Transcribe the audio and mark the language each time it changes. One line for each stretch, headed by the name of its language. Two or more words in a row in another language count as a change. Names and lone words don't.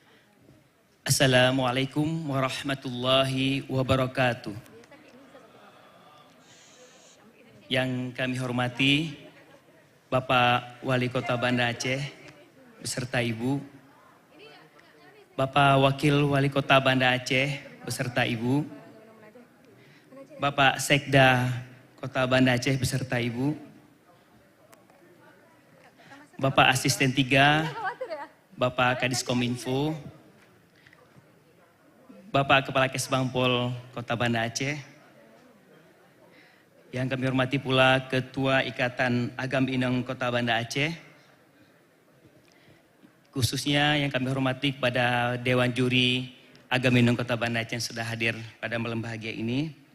Arabic: السلام عليكم ورحمة الله وبركاته.
Indonesian: Yang kami hormati Bapak Wali Kota Banda Aceh beserta Ibu, Bapak Wakil Wali Kota Banda Aceh beserta Ibu, Bapak Sekda Kota Banda Aceh beserta Ibu, Bapak Asisten 3, Bapak Kadiskominfo, Bapak Kepala Kesbangpol Kota Banda Aceh, yang kami hormati pula Ketua Ikatan Agam Inong Kota Banda Aceh, khususnya yang kami hormati kepada Dewan Juri Agam Inong Kota Banda Aceh yang sudah hadir pada malam bahagia ini.